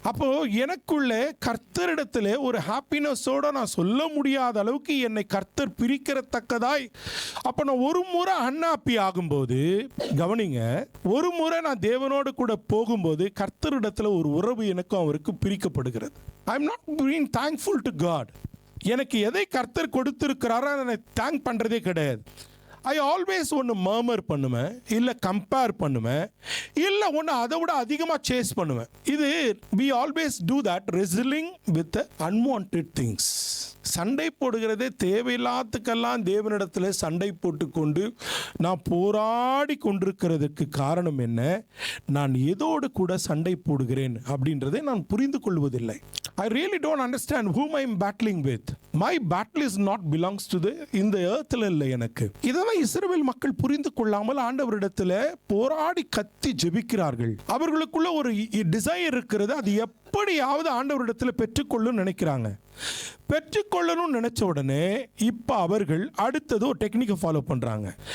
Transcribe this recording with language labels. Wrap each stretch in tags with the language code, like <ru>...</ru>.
<ta>அப்போ எனக்குள்ளே கர்த்தரிடத்தில் ஒரு ஹாப்பினஸோட நான் சொல்ல முடியாத அளவுக்கு என்னை கர்த்தர் பிரிக்கிறத்தக்கதாய், அப்போ நான் ஒரு முறை அன்ஹாப்பி ஆகும்போது, கவனிங்க, ஒரு முறை நான் தேவனோடு கூட போகும்போது கர்த்தரிடத்தில் ஒரு உறவு எனக்கும் அவருக்கு பிரிக்கப்படுகிறது.</ta> <en>I am not being thankful to God.</en> <ta>எனக்கு எதை கர்த்தர் கொடுத்திருக்கிறாரோ அதை தேங்க் பண்ணுறதே கிடையாது.</ta> <en>I always</en> <ta>ஒன்று மர்மர் பண்ணுவேன், இல்லை கம்பேர் பண்ணுவேன், இல்லை ஒன்று அதை விட அதிகமாக சேஸ் பண்ணுவேன்.</ta> <en>இது we always do that, wrestling with the unwanted things.</en> <ta>சண்டை போடுகிறதே தேவையில்லாததுக்கெல்லாம் தேவனிடத்தில் சண்டை போட்டுக்கொண்டு நான் போராடி கொண்டிருக்கிறதுக்கு காரணம் என்ன, நான் எதோடு கூட சண்டை போடுகிறேன் அப்படின்றதை நான் புரிந்து கொள்வதில்லை.</ta> <en>I really don't understand whom I am battling with. My battle is not belongs to</en> <ta>இந்த earthல இல்லை எனக்கு. இதெல்லாம் இஸ்ரவேல் மக்கள் புரிந்து கொள்ளாமல் ஆண்டவரிடத்தில் போராடி கத்தி ஜெபிக்கிறார்கள். அவர்களுக்குள்ள ஒரு டிசைர் இருக்கிறது, அது எப்படியாவது ஆண்டவரிடத்தில் பெற்றுக்கொள்ளும் நினைக்கிறாங்க. பெற்றுக்கொள்ளணும்னு நினைச்ச உடனே இப்போ அவர்கள் அடுத்தது ஒரு டெக்னிக்கை ஃபாலோ பண்றாங்க.</ta>